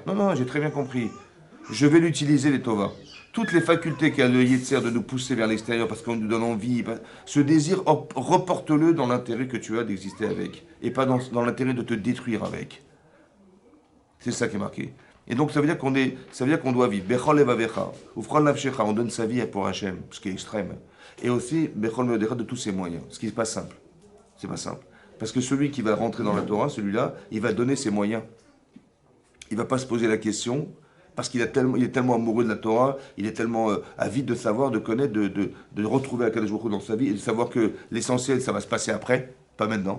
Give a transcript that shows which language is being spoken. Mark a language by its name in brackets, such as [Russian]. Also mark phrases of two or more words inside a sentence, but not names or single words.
[French] Non, non, j'ai très bien compris. Je vais l'utiliser, les Tova. Toutes les facultés qu'a le Yetzer de nous pousser vers l'extérieur parce qu'on nous donne envie, ce désir, reporte-le dans l'intérêt que tu as d'exister avec. Et pas dans l'intérêt de te détruire avec. C'est ça qui est marqué. Et donc ça veut dire qu'on doit vivre. [Hebrew] בכל לבבך ובכל נפשך, [French] on donne sa vie pour Hachem, ce qui est extrême. Et aussi [Hebrew] בכל מאודך [French] de tous ses moyens, ce qui n'est pas simple. C'est pas simple. Parce que celui qui va rentrer dans la Torah, celui-là, il va donner ses moyens. Il va pas se poser la question, parce qu'il est tellement amoureux de la Torah, il est tellement avide de savoir, de connaître, de retrouver [Hebrew] הקדוש ברוך הוא [French] dans sa vie, et de savoir que l'essentiel, ça va se passer après, pas maintenant.